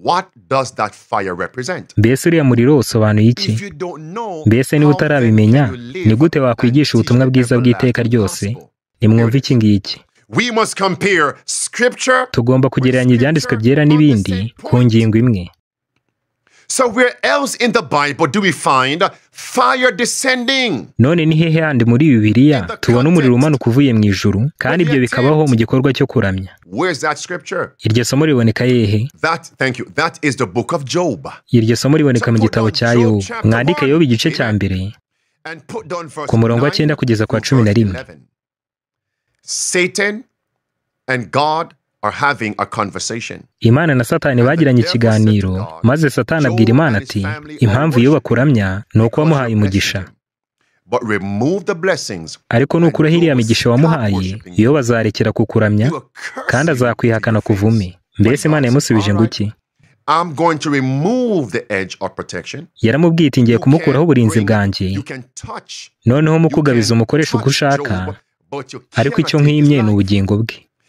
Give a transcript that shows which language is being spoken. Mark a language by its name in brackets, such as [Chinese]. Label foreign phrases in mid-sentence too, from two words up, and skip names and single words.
[Kinyarwanda] Mbese uriya muriro usobanuye iki? Mbese niba utarabimenya, ni gute wakwigisha ubutumwa bwiza bw'iteka ryose? Nimwumve iki ngiki. Tugomba kugereranya ibyanditswe byera n'ibindi ku ngingo imwe. [English] So where else in the Bible do we find fire descending? [Kinyarwanda] None ni hehe handi muri Bibiliya tubona umuriro umanuka uvuye mu ijuru, kandi ibyo bikabaho mu gikorwa cyo kuramya? [English] Where's that scripture? [Kinyarwanda] Iryo somo riboneka hehe? [English] That is the book of Job. [Kinyarwanda] Iryo somo riboneka mu gitabo cya Yobu. Mwandike Yobu igice cya mbere ku murongo wa 9 kugeza ku wa 11. [English] Satan and God are having a conversation. [Kinyarwanda] Imana na Satani bagiranye ikiganiro, maze Satani abwira Imana ati, impamvu iyo bakuramya ni uko wamuhaye umugisha. Ariko nukuraho iriya migisha wamuhaye, iyo bazarekera kukuramya, kandi azakwihakana kuvume. Mbese Imana yamusubije ngo iki? Yaramubwiye iti, ngiye kumukuraho uburinzi bwanjye, noneho mukugabiza umukoresha uko ushaka, ariko icyo nkimye ni ubugingo bwe.